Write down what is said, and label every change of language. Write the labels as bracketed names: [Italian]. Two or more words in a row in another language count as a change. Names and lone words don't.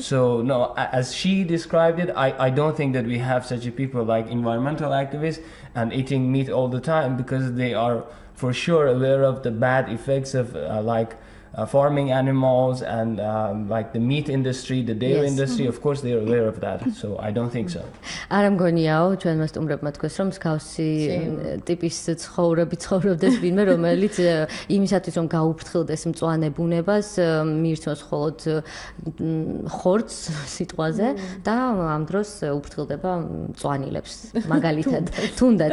[English] So no, as she described it, I don't think that we have such a people like environmental activists and eating meat all the time, because they are for sure aware of the bad effects of farming animals and like the meat industry, the dairy industry. Of course, they are aware of that. So I don't think so. [Georgian] არ მგონიაო, ჩვენმა სტუმრებმა თქვეს, რომ მსგავსი ტიპის ცხოვრობდეს ვინმე, რომელიც იმისათვის რომ გაუფრთხილდეს მწვანე ბუნებას, მიირთმევს მხოლოდ ხორცს სიტყვაზე და ამ დროს უფრთხილდება მწვანილებს, მაგალითად, თუნდაც.